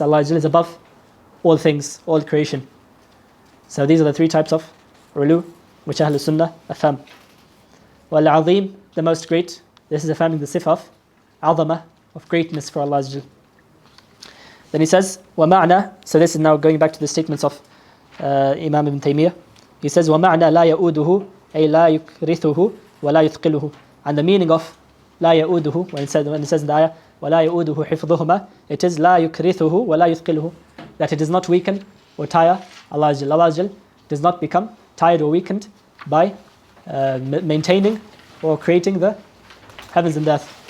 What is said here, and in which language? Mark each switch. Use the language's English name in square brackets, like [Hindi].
[English] Allah Azza Jal is above all things, all creation. So these are the three types of Ulu, which Ahlul Sunnah affirm. Wal-Azim, the most great. This is affirming the sifah of Azamah, of greatness for Allah Azza Jal. Then he says, [Arabic] وَمَعْنَا. [English] So this is now going back to the statements of Imam Ibn Taymiyyah. He says, [Arabic] وَمَعْنَا لَا يَؤُودُهُ أي لَا يُكْرِثُهُ وَلَا يُثْقِلُهُ. [English] And the meaning of [Arabic] لَا يَؤُودُهُ, [English] when it says in the ayah, [Arabic] وَلَا يَؤُودُهُ حِفْظُهُمَا, [English] it is [Arabic] لَا يُكْرِثُهُ وَلَا يُثْقِلُهُ, [English] that it does not weaken or tire Allah Azza Jal. Allah Azza Jal does not become tired or weakened by maintaining or creating the heavens and earth.